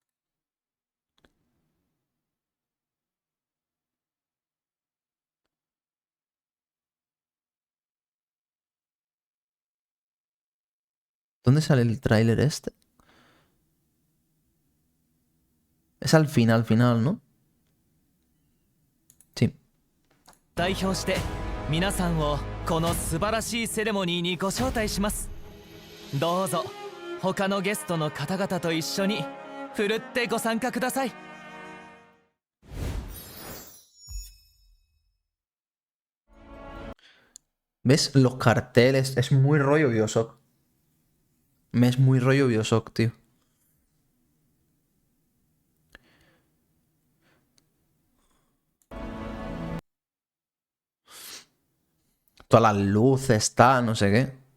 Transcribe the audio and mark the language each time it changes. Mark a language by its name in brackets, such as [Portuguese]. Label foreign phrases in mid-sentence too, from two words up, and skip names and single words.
[Spanish] ¿Dónde sale el tráiler este? Es al final, ¿no? Sí. [Japanese] 代表して皆さんをこの素晴らしいセレモニーにご招待します。どうぞ他のゲストの方々と一緒にふるってご参加ください。 [Spanish] ¿Ves? Los carteles. Es muy rollo BioShock. Es muy rollo BioShock, tío. Todas las luces, no sé qué.